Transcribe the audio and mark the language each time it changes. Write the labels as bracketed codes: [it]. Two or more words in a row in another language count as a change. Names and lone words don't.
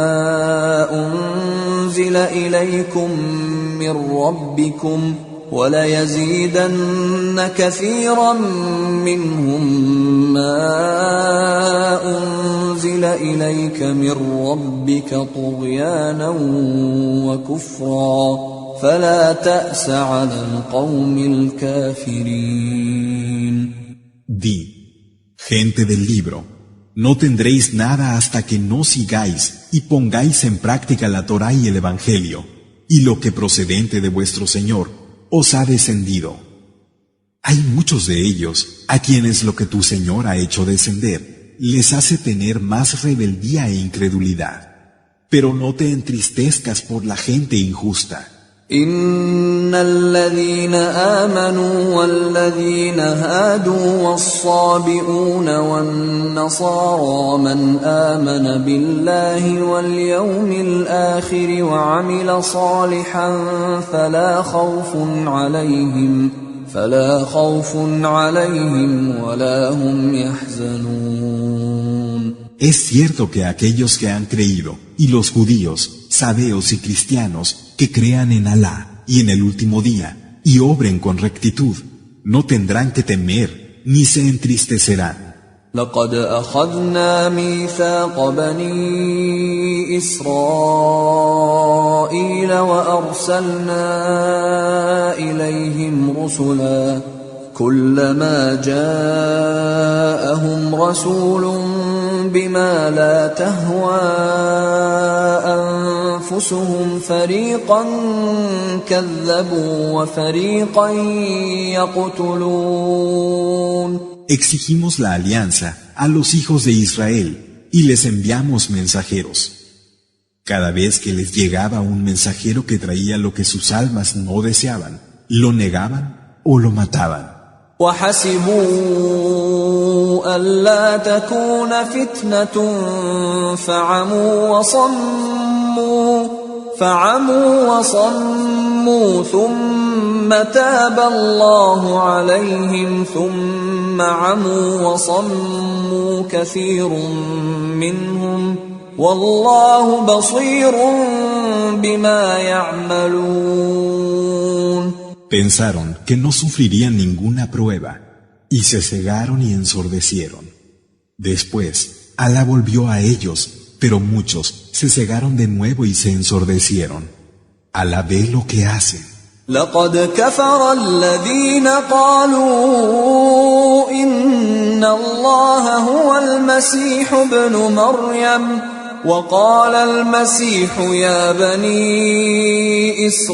[ar] أنزل إليكم من ربكم وليزيدن كثيرا منهم ما أنزل إليك من ربك طغيانا وكفرا فلا تأس على القوم الكافرين. [es] Di, gente del libro, no tendréis nada hasta que no sigáis y pongáis en práctica la Torá y el Evangelio, y lo que procedente de vuestro Señor os ha descendido. Hay muchos de ellos a quienes lo que tu Señor ha hecho descender les hace tener más rebeldía e incredulidad. Pero no te entristezcas por la gente injusta. [ar] إن الذين آمنوا والذين هادوا والصابئون والنصارى من آمن بالله واليوم الآخر وعمل صالحا فلا خوف عليهم ولا هم يحزنون. [es] Es cierto que aquellos que han creído, y los judíos, sabeos y cristianos, que crean en Alá y en el último día, y obren con rectitud, no tendrán que temer, ni se entristecerán. [ar] لقد أخذنا ميثاق بني إسرائيل وأرسلنا إليهم رسلا كلما جاءهم رسول بما لا تهوى أنفسهم فريقا كذبوا وفريقا يقتلون. [es] Exigimos la alianza a los hijos de Israel y les enviamos mensajeros. Cada vez que les llegaba un mensajero que traía lo que sus almas no deseaban, lo negaban o lo mataban. [ar] وحسبوا ألا تكون فتنة فعموا وصموا ثم تاب الله عليهم ثم عموا وصموا كثير منهم والله بصير بما يعملون. [es] Pensaron que no sufrirían ninguna prueba y se cegaron y ensordecieron. Después, Alá volvió a ellos, pero muchos se cegaron de nuevo y se ensordecieron. Alá ve lo que hacen. [ar] لقد كفر الذين قالوا إن الله هو المسيح ابن مريم وقال المسيح يا بني